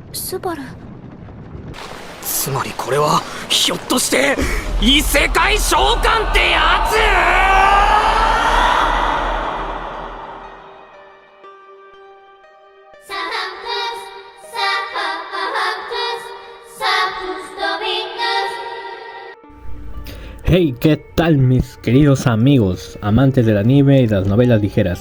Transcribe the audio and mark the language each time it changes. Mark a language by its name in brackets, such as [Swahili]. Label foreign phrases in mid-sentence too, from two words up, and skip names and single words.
[Japanese] スバル。つまりこれはひょっとして異世界召喚ってやつ [Spanish] Hey, ¿qué tal mis queridos amigos, amantes del anime y de las novelas ligeras?